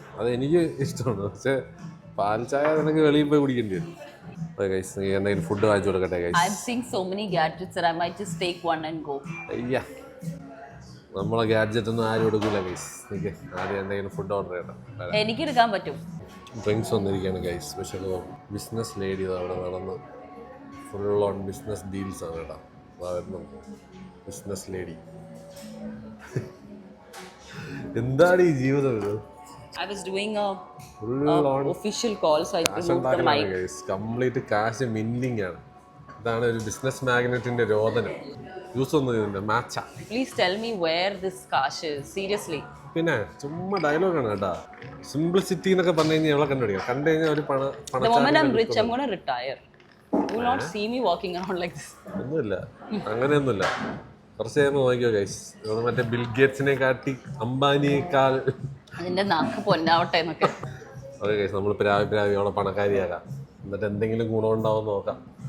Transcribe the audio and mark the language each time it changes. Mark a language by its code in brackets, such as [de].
[ml] അത് എനിക്ക് ഇഷ്ടമാണ്, പക്ഷെ പാൽ ചായ നിനക്ക് വെളിയിൽ പോയി കുടിക്കേണ്ടി വരും. എന്തെങ്കിലും ഫുഡ് വാങ്ങിച്ചു കൊടുക്കട്ടെ guys. [en] I'm seeing so many gadgets that I might just take one and go. [ml] അയ്യാ, നമ്മളെ ഗാഡ്ജറ്റ് ഒന്നും ആരും എടുക്കൂല ഗൈസ്. എനിക്ക് ആദ്യം എന്തെങ്കിലും ഫുഡ് ഓർഡർ ചെയ്യണം. എനിക്ക് എടുക്കാൻ പറ്റും. ഡ്രിങ്ക്സ് വന്നിരിക്കുകയാണ് ഗൈസ്. പക്ഷേ ബിസിനസ് ലേഡി അവിടെ നടന്ന് ഫുൾ ഓൺ ബിസിനസ് ഡീൽസ് ആണ് കേട്ടോ. വരുന്നു ബിസിനസ് ലേഡി. എന്താണ് ഈ ജീവിതം ഇത്? [en] I was doing a official call, so I removed the mic. [ml] Complete കാശ് മിന്നിങ് ആണ്. ഇതാണ് ഒരു ബിസിനസ് മാഗ്നറ്റിന്റെ രോദനം. യൂസ് ഒന്നും ഇതിന്റെ മാച്ചാ. [en] Please tell me where this cash is. Seriously. [ml] പിന്നെ ചുമ്മാ ഡയലോഗാണ് കേട്ടാ. സിംപ്ലിസിറ്റി എന്നൊക്കെ പറഞ്ഞു കഴിഞ്ഞാൽ എവിടെ കണ്ടുപിടിക്കാം. കണ്ടു കഴിഞ്ഞാൽ ഒരു [en] The moment I'm rich, I'm gonna retire. You will not see me walking around like this. [ml] ഒന്നുമില്ല, അങ്ങനെയൊന്നുമില്ല. കുറച്ച് കഴിയുമ്പോൾ നോക്കിയോ ഗൈസ്, ഇവിടെ മറ്റേ ബിൽ ഗേറ്റ്സിനെ കാട്ടി അംബാനിയേക്കാൾ അതിന്റെ നാക്ക് പൊന്നാവട്ടെ എന്നൊക്കെ. ഓക്കെ ഗൈസ്, നമ്മൾ പ്രാവി അവിടെ പണക്കാരിയാകാം. എന്നിട്ട് എന്തെങ്കിലും ഗുണമുണ്ടാവും നോക്കാം.